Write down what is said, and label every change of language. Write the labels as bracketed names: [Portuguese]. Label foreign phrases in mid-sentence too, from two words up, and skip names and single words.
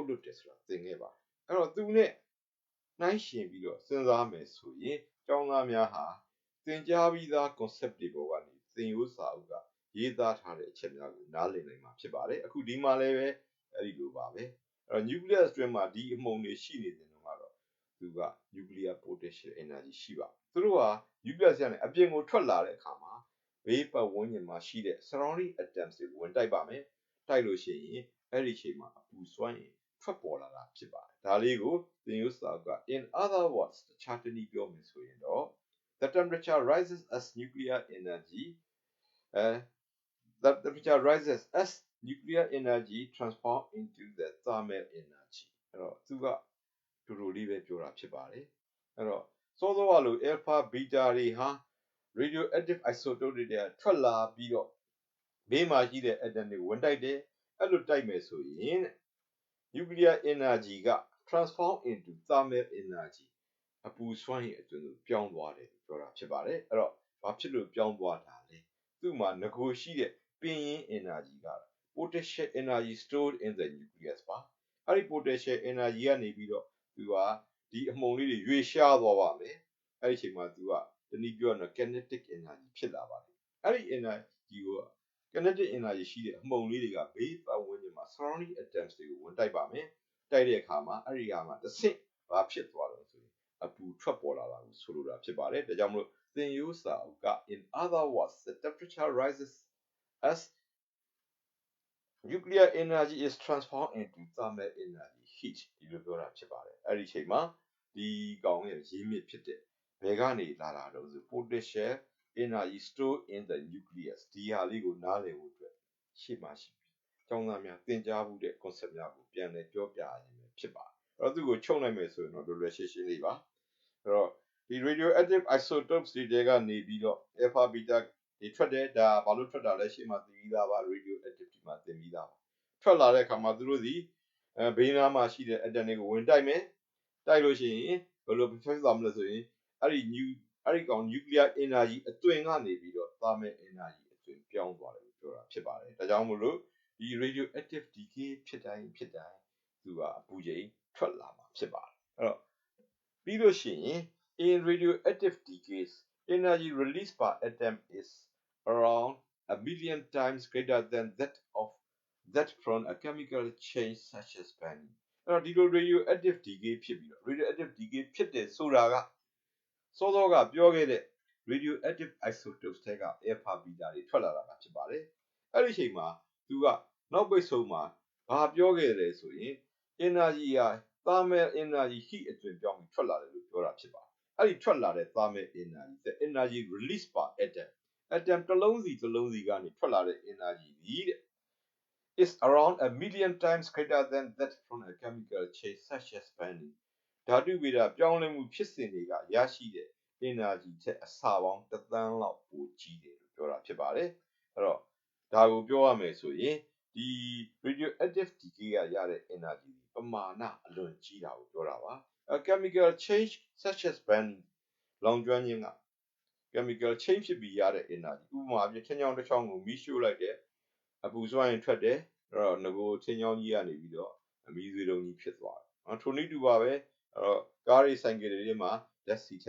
[Burmese] လွှတ်တယ်ဆိုတာသင်ခဲ့ပါအဲ့တော့သူနဲ့နှိုင်းယှဉ်ပြီးတော့စဉ်းစားမယ်ဆိုရင်ကျောင်းသားများဟာသင်ကြားပြီးသား concept တွေပေါ်ကနေသင်ရိုးစာအု ပ်ကရေးသားထားတဲ့အချက်များကိုနားလည်နိုင်မှာဖြစ်ပါတယ်အခုဒီမှာလည်းပဲအဲ့ဒီလိုပါပဲအဲ့တော့ nucleus အတွင်းမှာဒီအမှုန်တွေရှိနေတယ်တော့ကတော့သူက [English] nuclear potential energy [Burmese] ရှိပါသူတို့ဟာ nucleus ကနေအပြင်ကိုထွက်လာတဲ့အခါမှာဘေးပတ်ဝန်းကျင်မှာရှိတဲ့ [English] surrounding atoms [Burmese] တွေဝင်တိုက်ပါမယ်တိုက်လို့ရှိရင်အဲ့ဒီအချိန်မှာအပူစွမ်းရင်ထွက်ပေါ်လာတာဖြစ်ပါတယ်ဒါလေးကိုသင်ရိုးစာအုပ်က [English] in other words [Burmese] တခြားတနည်းပြောမယ်ဆိုရင်တော့ [English] the temperature rises as nuclear energy the temperature rises as nuclear energy transform into the thermal energy [Burmese] အဲ့တော့သူကတူတူလေးပဲပြောတာဖြစ်ပါတယ်အဲ့တော့စောစောကလို [English] alpha beta [Burmese] တွေဟာ [English] radioactive isotope [Burmese] တွေထွက်လာပြီးတော့ဘေးမှာရှိတဲ့ atom တွေဝင်တိုက်တယ်အဲ့ လိုတိုက်မယ်ဆိုရင် [English] nuclear energy [Burmese] က [English] transform into thermal energy [Burmese] အပူစွမ်းရည်အတွင်းကိုပြောင်းသွားတယ်ပြောတာဖြစ်ပါတယ်အဲ့တော့ဘာဖြစ်လို့ပြောင်းသွားတာလဲ သူ့မှာငကိုရှိတဲ့ပင်ရင်း energy က [English] potential energy stored in the nucleus [Burmese] ပါအဲ့ဒီ [English] potential energy [Burmese] ကနေပြီးတော့သူက ဒီအမှုန်လေးတွေရွေ့ရှားသွားပါမယ်အဲ့ဒီအချိန်မှာသူကတနည်းပြောရင် [English] kinetic energy [Burmese] ဖြစ်လာပါတယ်အဲ့ဒီ energy ကို [English] kinetic energy [Burmese] ရှိတဲ့အမှုန်လေးတွေကဘေးပတ်ဝန်းကျင်မှာ [English] surrounding atoms [Burmese] တွေကိုဝင်တိုက်ပါမယ်တိုက်တဲ့အခါမှာအဲ့ဒီဟာမှာတစ်ဆင့်ဘာဖြစ်သွားလဲဆိုရင်အပူထွက်ပေါ်လာတာကိုဆိုလိုတာဖြစ်ပါတယ်ဒါကြောင့်မလို့သင်ရိုးစာအုပ်က [English] in other words the temperature rises as nuclear energy is transformed into thermal energy heat [Burmese] ဒီလိုပြောတာဖြစ်ပါတယ်အဲ့ဒီအချိန်မှာဒီကောင်ရဲ့ရင်းမြစ်ဖြစ်တဲ့ဘယ်ကနေလာတာတော့ဆို [English] potential energy stored in the nucleus [Burmese] ဒီဟာလေးကိုနားလည်ဖို့အတွက်ရှေ့မှာ ရှိကျောင်းသားများသင်ကြားမှုတဲ့ concept များကိုပြန်လည်ပြောပြရခြင်းဖြစ်ပါတယ်အဲ့တော့သူ့ကိုချုပ်နိုင်မယ်ဆိုရင်တော့လွယ်လွယ်ရှင်းရှင်းလေးပါအဲ့တော့ဒီ [English] radioactive isotopes [Burmese] တွေကနေပြီးတော့ [English] alpha beta [Burmese] တွေထွက်တယ်ဒါဘာလို့ထွက်တာလဲရှေ့မှာသင်ပြီးသားပါ radioactivity မှာသင်ပြီးသားပါထွက်လာတဲ့အခါ မှာသူတို့ဒီဘေးနားမှာရှိတဲ့ atom တွေကိုဝင်တိုက်မယ်တိုက်လို့ရှိရင်ဘယ်လိုဖြစ်သွားမလဲဆိုရင်အဲ့ဒီကောင် [English] nuclear energy [Burmese] အသွင်ကနေပြီးတော့ [English] thermal energy [Burmese] အသွင်ပြောင်းသွားတယ်လို့ပြောတာဖြစ်ပါတယ်ဒါကြောင့်မို့လို့ဒီ [English] radioactive decay [Burmese] ဖြစ်တိုင်းသူကအပူချိန်ထွက်လာမှာဖြစ်ပါတယ်အဲ့တော့ပြီးလို့ရှိရင် [English] in radioactive decays energy released by atom is around a million times greater than that from a chemical change such as burning [Burmese] အဲ့တော့ဒီလို [English] radioactive decay [Burmese] ဖြစ်ပြီးတော့ [English] radioactive decay [Burmese] ဖြစ်တယ်ဆိုတာကစောစောကပြောခဲ့တဲ့ [English] radioactive isotopes [Burmese] တွေက [English] alpha beta [Burmese] တွေထွက်လာတာဖြစ်ပါတယ်အဲ့ဒီအချိန်မှာသူကနောက်ပိတ်ဆုံးမှာဘာပြောခဲ့လဲဆိုရင် energy ဟာ [English] thermal energy heat [Burmese] အသွင်ပြောင်းပြီးထွက်လာတယ်လို့ပြောတာဖြစ်ပါတယ်အဲ့ဒီထွက်လာတဲ့ [English] thermal energy the energy released by atom [Burmese] တစ်လုံး စီကနေထွက်လာတဲ့ energy ဒီတဲ့ [English] is around a million times greater than that from a chemical change such as burning [Burmese] ဓာတုဗေဒပြောင်းလဲမှုဖြစ်စဉ်တွေကရရှိတဲ့ energy ထက်အဆပေါင်း1 သန်းလောက်ပိုကြီးတယ်လို့ပြောတာဖြစ်ပါတယ်အဲ့တော့ဒါကိုပြောရမယ် ဆိုရင်ဒီ [English] radioactive decay [Burmese] ကရတဲ့ energy ပမာဏအလွန်ကြီးတာကိုပြောတာပါ [English] a chemical change such as burning [Burmese] လောင်ကျွမ်းခြင်းက [English] chemical change [Burmese] ဖြစ်ပြီးရတဲ့ energy ဥပမာအဖြစ်ထင်းချောင်းတစ်ချောင်းကိုမီးရှို့လိုက်တယ်အပူ စွမ်းရင်ထွက်တယ်အဲ့တော့ငကိုထင်းချောင်းကြီးကနေပြီးတော့အမီးသွေးတုံးကြီးဖြစ်သွားတယ်ထိုနည်းတူပါပဲအဲ့တော့ကားတွေဆိုင်ကယ်တွေမှာဓာတ်ဆီထ